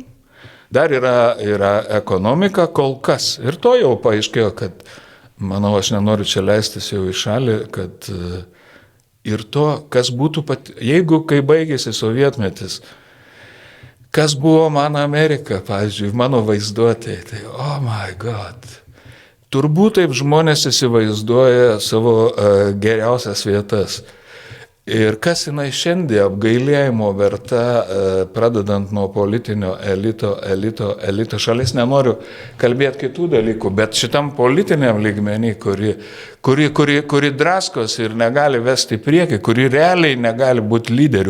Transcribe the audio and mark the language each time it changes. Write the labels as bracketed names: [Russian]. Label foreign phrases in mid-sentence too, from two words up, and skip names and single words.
[Lithuanian] Dar yra ekonomika kol kas. Ir to jau paaiškėjo, kad, manau, aš nenoriu čia leistis jau į šalį, kad ir to, kas būtų jeigu kai baigėsi sovietmetis, kas buvo mano Amerika, pavyzdžiui, mano vaizduotėje, tai [English] oh my god. [Lithuanian] Turbūt taip žmonės įsivaizduoja savo geriausias vietas. Ir kas jinai šiandien apgailėjimo verta, pradedant nuo politinio elito šalis, nenoriu kalbėti kitų dalykų, bet šitam politiniam lygmenį, kuri draskos ir negali vesti į priekį, kuri realiai negali būti lyderių.